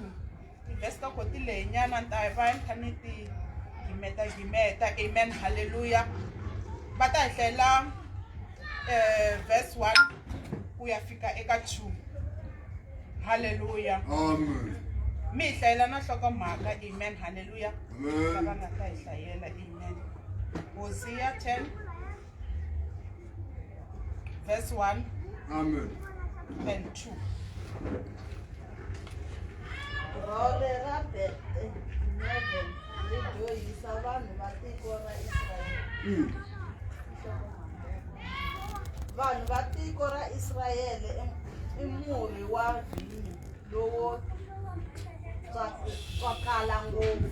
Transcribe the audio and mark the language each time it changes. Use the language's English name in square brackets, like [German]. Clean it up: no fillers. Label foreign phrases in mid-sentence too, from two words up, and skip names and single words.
[Tsonga] Verse ta koti leyi nyana ta va nthani ti gimeta. Amen. Haleluya. Va ta hi hlayela verse 1 ku ya fika eka 2. Hallelujah. Amen. Mi hlayela na nhlokomhaka. Amen. Hallelujah. Amen. Lava nga ta hi hlayela. Amen. Hosea 10 verse 1. Amen. [English] And 2. [Tsonga] Role ra Bethlehem ri joyisa vanhu va tiko ra Israyele. Vanhu va tiko ra Israyele i murhi wa vhinyo lowo tswakala ngopfu.